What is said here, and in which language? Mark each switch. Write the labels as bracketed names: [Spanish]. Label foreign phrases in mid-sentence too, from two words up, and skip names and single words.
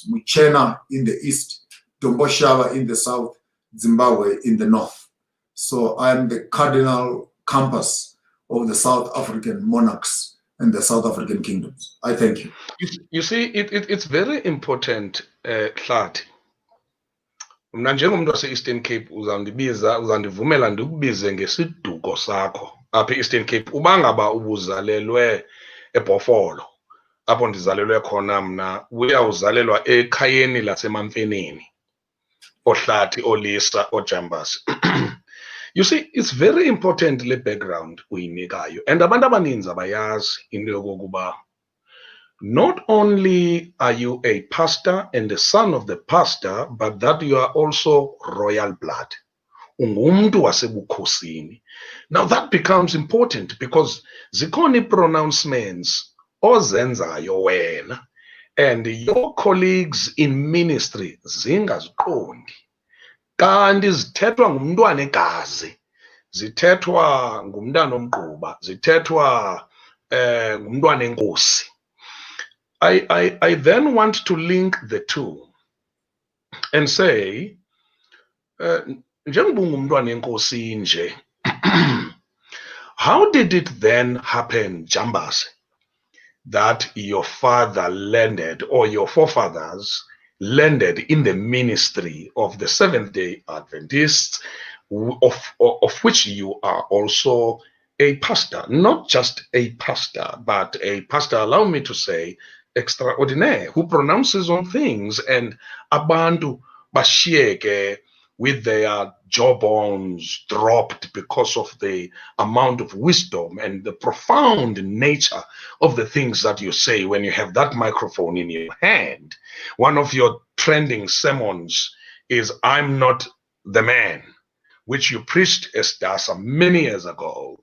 [English] Muchena in the east, Tomboshawa in the south, Zimbabwe in the north. So I am the cardinal compass of the South African monarchs and the South African kingdoms. I thank you. You see, it's very important, Hlathi. [Xhosa] Mna njengomuntu wase-Eastern Cape uzandivumela ndikubize ngesiduko sakho apha e-Eastern Cape uba ngaba ubuzalelwe eBhofolo, apho ndizalelwe khona mna, uyawuzalelwa ekhayeni laseMamfeneni, ohlathi, olisa, ojambasi. [English] You see, it's very important [Xhosa] le background uyinikayo, [English] and [Xhosa] abantu abaninzi abayazi into yokokuba [English] not only are you a pastor and the son of the pastor, but that you are also royal blood. [Xhosa] Ungumntu wasebukhosini. [English] Now that becomes important because [Xhosa] zikhona pronouncements ozenzayo wena [English] and your colleagues in ministry zingaziqondi. [Xhosa] Kanti zithethwa ngumntwana egazi, zithethwa ngumntana omgquba, zithethwa ngumntwana enkosi. [English] I then want to link the two and say, [Xhosa] njengoba ungumntwana enkosi nje, [English] how did it then happen, Jambasi, that your father landed, or your forefathers landed in the ministry of the Seventh-day Adventists, of which you are also a pastor? Not just a pastor, but a pastor, allow me to say, extraordinaire, who pronounces on things, and [Xhosa] abantu bashiyeke [English] with their jawbones dropped because of the amount of wisdom and the profound nature of the things that you say when you have that microphone in your hand. One of your trending sermons is "I'm not the man," which you preached, Estasa, many years ago.